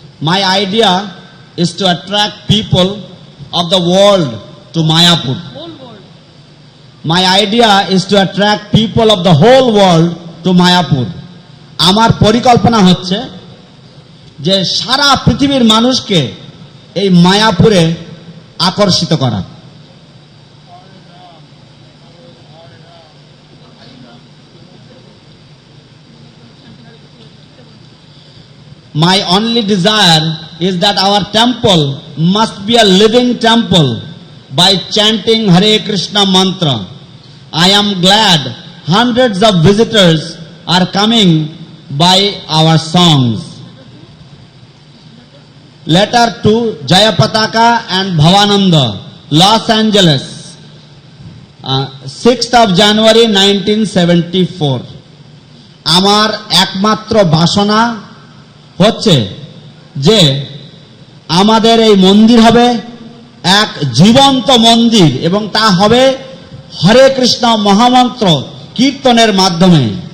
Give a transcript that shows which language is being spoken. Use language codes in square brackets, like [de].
[en] My idea is to attract people of the world to Mayapur. My idea is to attract people of the whole world to Mayapur. [bn] আমার পরিকল্পনা হচ্ছে যে সারা পৃথিবীর মানুষকে এই মায়াপুরে আকর্ষিত করা। [en] My only desire is that our temple must be a living temple by chanting Hare Krishna mantra. I am glad hundreds of visitors are coming by our songs. Letter to Jayapataka and Bhavananda, Los Angeles, 6th of January 1974. [bn] আমার একমাত্র বাসনা হচ্ছে যে আমাদের এই মন্দির হবে এক জীবন্ত মন্দির এবং তা হবে হরে কৃষ্ণ মহামন্ত্র কীর্তনের মাধ্যমে।